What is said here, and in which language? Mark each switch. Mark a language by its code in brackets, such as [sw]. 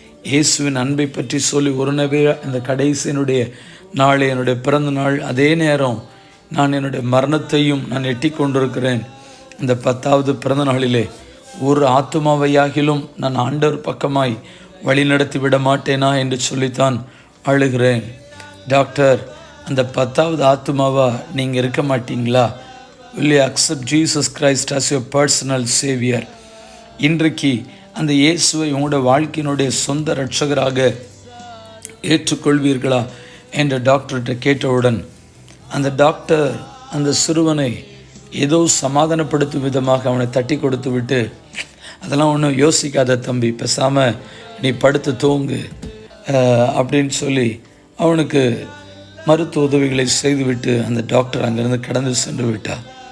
[ta] இயேசுவின் அன்பை பற்றி சொல்லி ஒரு நபர் இந்த கடைசியினுடைய நாள் என்னுடைய பிறந்த நாள், அதே நேரம் நான் என்னுடைய மரணத்தையும் நான் எட்டி கொண்டிருக்கிறேன். இந்த 10வது பிறந்த நாளிலே ஒரு ஆத்துமாவையாகிலும் நான் ஆண்டவர் பக்கமாய் வழி நடத்தி விட மாட்டேனா என்று சொல்லித்தான் அழுகிறேன். டாக்டர், அந்த 10வது ஆத்துமாவா நீங்கள் இருக்க மாட்டீங்களா? [en] will you accept Jesus Christ as your personal savior? [ta] இன்றைக்கு அந்த இயேசுவை உங்களோட வாழ்க்கையினுடைய சொந்த இரட்சகராக ஏற்றுக்கொள்வீர்களா என்ற டாக்டர்கிட்ட கேட்டவுடன் அந்த டாக்டர் அந்த சிறுவனை ஏதோ சமாதானப்படுத்தும் விதமாக அவனை தட்டி கொடுத்து விட்டு, அதெல்லாம் ஒன்றும் யோசிக்காத தம்பி, பேசாமல் நீ படுத்து தூங்கு அப்படின்னு சொல்லி அவனுக்கு மருத்துவ உதவிகளை செய்துவிட்டு அந்த டாக்டர் அங்கேருந்து கடந்து சென்று விட்டார்.